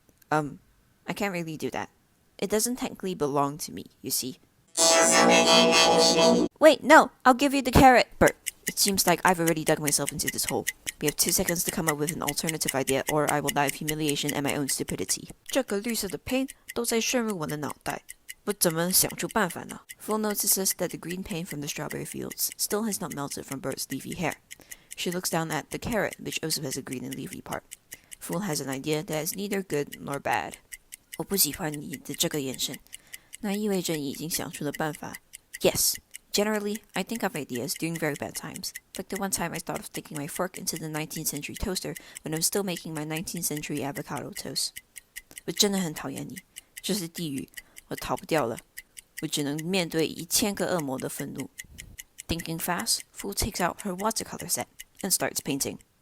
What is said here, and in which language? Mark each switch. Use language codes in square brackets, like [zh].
[en] I can't really do that. It doesn't technically belong to me, you see. Wait, no! I'll give you the carrot! Bert, it seems like I've already dug myself into this hole. We have 2 seconds to come up with an alternative idea, or I will die of humiliation and my own stupidity. [zh] 这个绿色的 paint 都在渗入我的脑袋。我怎么想出办法呢? [en] Fool notices that the green paint from the strawberry fields still has not melted from Bert's leafy hair. She looks down at the carrot, which also has a green and leafy part. Fool has an idea that is neither good nor bad. [zh] 我不喜欢你的这个眼神。那意味着你已经想出了办法。 [en] Yes. Generally, I think of ideas during very bad times, like the one time I thought of sticking my fork into the 19th century toaster when I was still making my 19th century avocado toast. [zh] 我真的很讨厌你，这是地狱，我逃不掉了，我只能面对1000个恶魔的愤怒。 [en] Thinking fast, Fool takes out her watercolor set and starts painting.